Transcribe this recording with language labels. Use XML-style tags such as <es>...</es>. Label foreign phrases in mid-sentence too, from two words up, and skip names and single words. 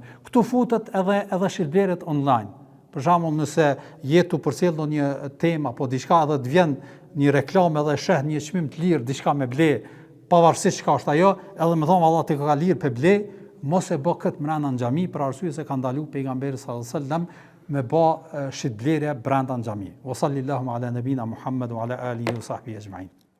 <sq>Ktu futet edhe shitblerët online. Për shembull, nëse je tu përcjell ndonjë temë apo diçka edhe të vjen një reklam edhe sheh një çmim të lirë, diçka me ble, pavarësisht çka është ajo, edhe më thonë Allah të ka lirë pe ble, mos e bë këtë mrena në xhami, për arsye se ka ndalu pejgamberi</sq> <ar>صلى الله عليه وسلم</ar> <sq>me bë shitblerje brenda në xhami.</sq> <ar>وصلى الله على نبينا محمد وعلى آله وصحبه أجمعين.</ar>